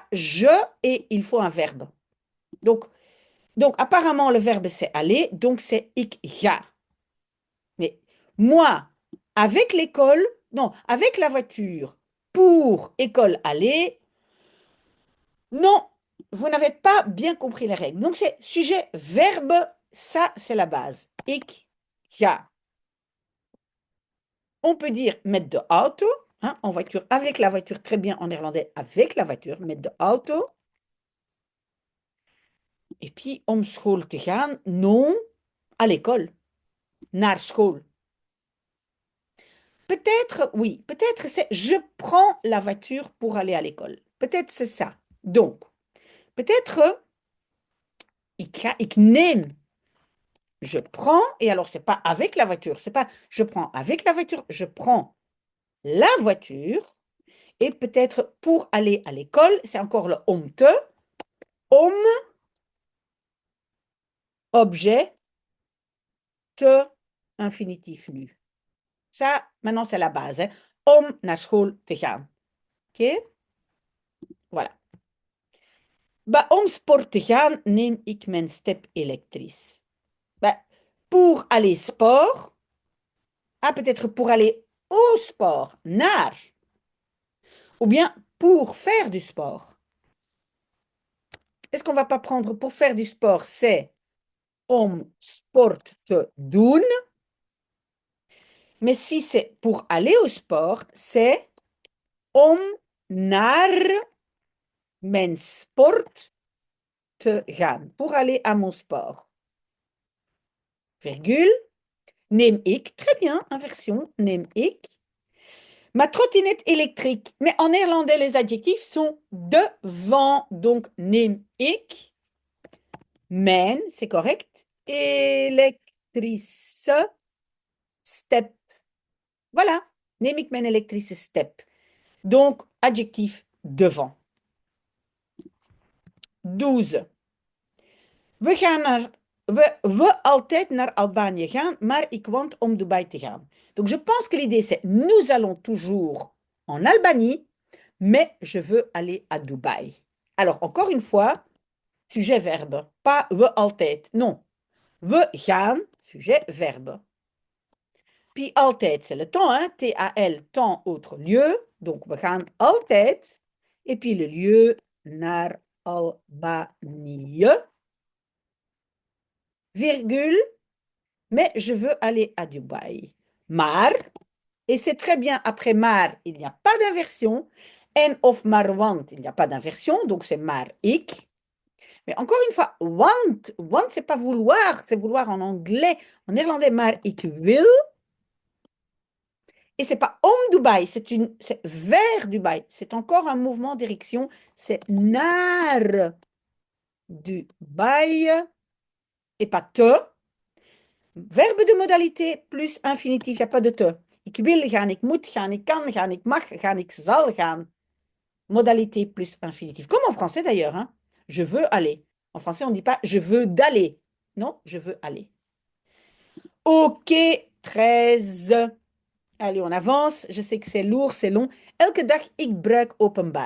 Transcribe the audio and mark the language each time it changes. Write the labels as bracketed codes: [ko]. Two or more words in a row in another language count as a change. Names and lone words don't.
[fr] Je et il faut un verbe. Donc apparemment, le verbe, c'est aller. Donc, c'est [nl] ik ga. [fr] Mais moi, avec l'école, non, avec la voiture, pour école aller, non, vous n'avez pas bien compris les règles. Donc, c'est sujet, verbe, ça, c'est la base. [nl] Ik ga. [fr] On peut dire mettre [nl] de auto, [fr] hein, en voiture, avec la voiture, très bien en néerlandais, avec la voiture, mettre [nl] de auto. [fr] Et puis, [nl] om school te gaan, [fr] non, à l'école, [nl] naar school. [fr] Peut-être, oui, peut-être c'est je prends la voiture pour aller à l'école. Peut-être c'est ça. Donc, peut-être [nl] ik neem. [fr] Je prends, et alors c'est pas avec la voiture, c'est pas je prends avec la voiture, je prends la voiture, et peut-être pour aller à l'école, c'est encore le [nl] om te, om, [fr] objet, te, infinitif nu. Ça, maintenant, c'est la base. Hein. [nl] Om naar school te gaan. OK? Voilà. Bah, om sport te gaan, neem ik mijn step elektrisch. [fr] Bah, pour aller sport, ah, peut-être pour aller au sport, naar. Ou bien pour faire du sport. Est-ce qu'on va pas prendre pour faire du sport, c'est [nl] om sport te doen. [fr] Mais si c'est pour aller au sport, c'est [nl] om naar mijn sport te gaan. [fr] Pour aller à mon sport. Virgule. [nl] Neem ik. [fr] Très bien, inversion. [nl] Neem ik. [fr] Ma trottinette électrique. Mais en néerlandais, les adjectifs sont devant. Donc, [nl] neem ik. Mijn, [fr] c'est correct. [nl] Elektrische step. [fr] Voilà. [nl] Neem ik mijn elektrische step. [fr] Donc, adjectif devant. 12. [nl] We gaan naar, we altijd naar Albanië gaan, maar ik want om Dubai te gaan. [fr] Donc, je pense que l'idée, c'est nous allons toujours en Albanie, mais je veux aller à Dubaï. Alors, encore une fois, sujet verbe, pas [nl] we altijd. Non, we gaan, [fr] sujet verbe. Puis altijd, c'est le temps, hein? T-A-L, temps, autre lieu. Donc, [nl] we gaan altijd. [fr] Et puis le lieu, [nl] naar Albanië, [fr] virgule, mais je veux aller à Dubaï. Maar, et c'est très bien, après maar, il n'y a pas d'inversion. [nl] En of maar want, [fr] il n'y a pas d'inversion, donc c'est [nl] maar ik. [fr] Mais encore une fois, want, c'est pas vouloir, c'est vouloir en anglais. En néerlandais, [nl] maar ik wil. [fr] Et c'est pas [nl] om Dubaï, [fr] c'est vers Dubaï. C'est encore un mouvement en direction. C'est [nl] naar Dubaï [fr] et pas te. Verbe de modalité plus infinitif, il n'y a pas de te. [nl] Ik wil gaan, ik moet gaan, ik kan gaan, ik mag gaan, ik zal gaan. [fr] Modalité plus infinitif. Comme en français d'ailleurs, hein. Je veux aller. En français, on ne dit pas je veux d'aller. Non, je veux aller. Ok, 13. Allez, on avance. Je sais que c'est lourd, c'est long. [nl] Elke dag ik bruik openbaar.